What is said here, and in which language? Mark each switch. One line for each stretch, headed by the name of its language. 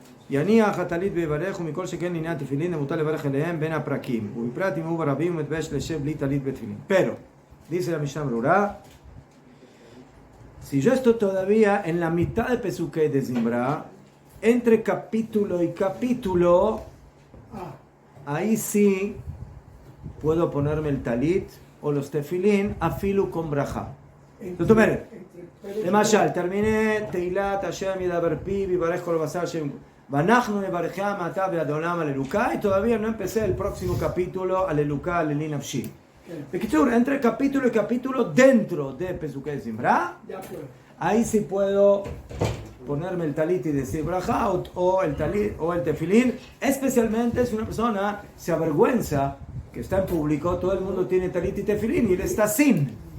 Hebrew: יניח הטלית ויברך, ומכל שכן לעניין תפילין למותר לברך אליהם בין הפרקים, ובפרט אם הוא ברבים ומתבייש לשב בלי טלית בתפילין.
Spanish: Pero, dice la Mishnah Berurah, si yo estoy todavía en la mitad de Pesukei de Zimra, entre capítulo y capítulo, ahí sí puedo ponerme el talit o los tefilín afilu con braja.
Hebrew: זאת אומרת, למשל,
Spanish: terminé
Hebrew: תהילת השם ידבר פיו ויברך כל בשר שם ואנחנו נברכיה מעתה ועד עולם הללוקה,
Spanish: y todavía no empecé el próximo capítulo
Hebrew: הללוקה הללי נפשי. בקיצור,
Spanish: entre capítulo y capítulo dentro de Pesukei Zimra, ahí sí puedo ponerme el talit y decir braja o el talit o el tefilín, especialmente si una persona se avergüenza que está en público, todo el mundo tiene talit y tefilín y él está sin.